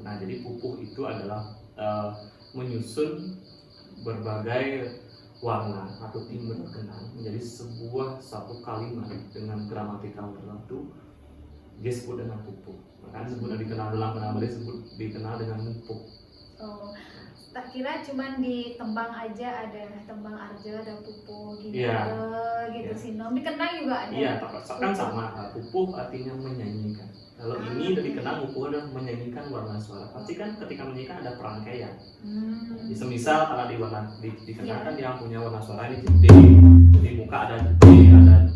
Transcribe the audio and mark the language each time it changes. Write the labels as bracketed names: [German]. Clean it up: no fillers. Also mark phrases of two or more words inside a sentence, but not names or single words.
[Indonesian] Nah, jadi pupuh itu adalah menyusun berbagai warna atau timbre kendang menjadi sebuah satu kalimat dengan gramatikal tertentu, dia sebut dengan pupuh. Makanya disebut dikenal dalam nama dia dikenal dengan mupuh. Oh, [Javanese] tak kira [Indonesian] cuman di tembang aja ada tembang arja, ada pupuh gitu, gitu sinom. Di kendang juga ada. Iya, kan sama. Pupuh artinya menyanyikan. Kalau ini dari kendang, pupuh adalah menyanyikan warna suara. Pasti kan ketika menyanyikan ada perangkaian. Semisal kalau di kendang kan yang punya warna suara ini D, di muka ada D, ada